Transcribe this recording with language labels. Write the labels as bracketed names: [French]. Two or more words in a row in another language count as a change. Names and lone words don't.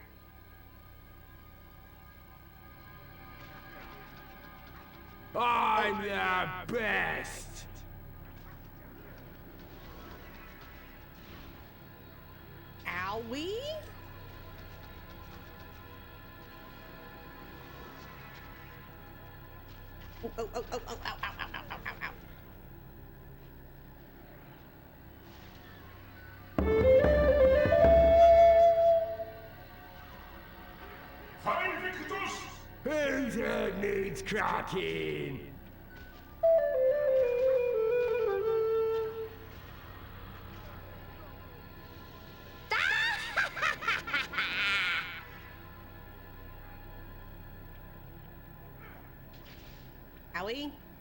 [English] I'm the best. Owie? Oh, oh, oh, oh, oh, ow, ow, ow, ow, ow, ow, ow. Fine, Victus. Whose head needs cracking? Owie?